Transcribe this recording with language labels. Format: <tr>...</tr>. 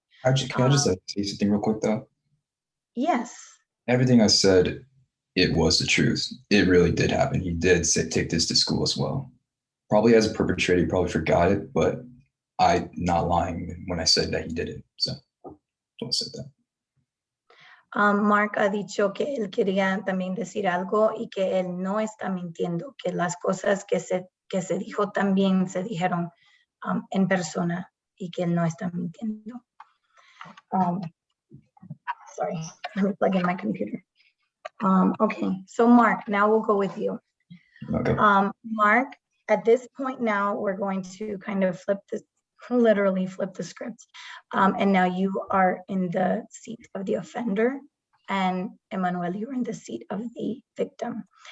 <en>Can I just say something real quick though? Yes. Everything I said, it was the truth. It really did happen. He did take this to school as well. Probably as a perpetrator, he probably forgot it, but I'm not lying when I said that he did it. So don't say that.</en> <es>Mark ha dicho que él quería también decir algo y que él no está mintiendo, que las cosas que se dijo también se dijeron en persona y que él no está mintiendo.</es> <en>Sorry, let me plug in my computer. Okay, so Mark, now we'll go with you. Okay. Mark, at this point now, we're going to kind of literally flip the script. And now you are in the seat of the offender, and Emmanuel, you're in the seat of the victim.</en>